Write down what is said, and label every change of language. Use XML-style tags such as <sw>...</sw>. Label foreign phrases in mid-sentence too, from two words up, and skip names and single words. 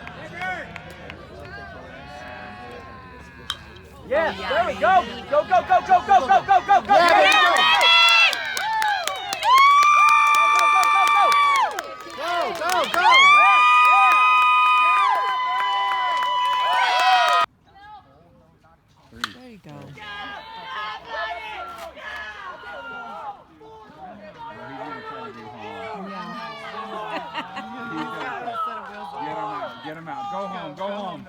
<en>Yes, there we go. Go, go, go, go, go, go, go, go, go. Yeah, Go, go, go. There you go. Get him out. Go home. Go home.</en>